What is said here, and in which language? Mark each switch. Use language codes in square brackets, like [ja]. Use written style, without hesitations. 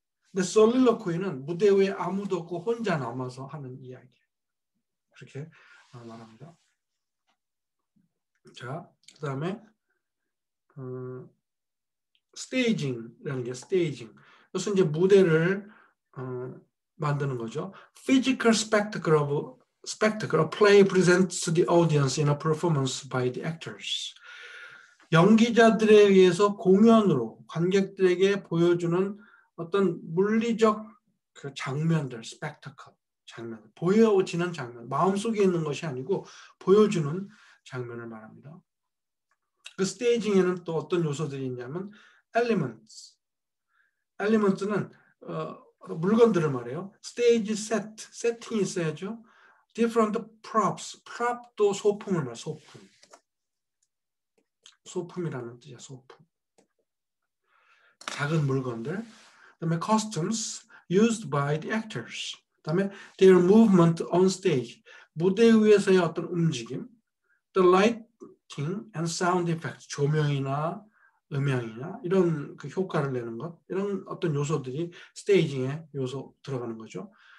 [ko] 근데 솔릴로퀴는 무대 위에 아무도 없고 혼자 남아서 하는 이야기. 그렇게 말합니다. 자, 그 다음에 스테이징이라는 게 스테이징. 그래서 이제 무대를 만드는 거죠. [en] Physical spectacle, a play presents to the audience in a performance by the actors. [ko] 연기자들에 의해서 공연으로 관객들에게 보여주는 어떤 물리적 그 장면들, 스펙터클, 장면, 보여지는 장면, 마음속에 있는 것이 아니고 보여주는 장면을 말합니다. 그 스테이징에는 또 어떤 요소들이 있냐면 엘리먼트. 엘리먼트는 물건들을 말해요. 스테이지 세트, 세팅이 있어야죠. [en] different props, [ko] prop도 소품을 말해요. 소품. 소품이라는 뜻이야. 소품. 작은 물건들. 그다음에 [en] costumes used by the actors. 그다음에 their movement on stage. [ko] 무대 위에서의 어떤 움직임. [en] The lighting and sound effects. [ko] 조명이나 음향이나 이런 그 효과를 내는 것. 이런 어떤 요소들이 스테이징에 요소 들어가는 거죠.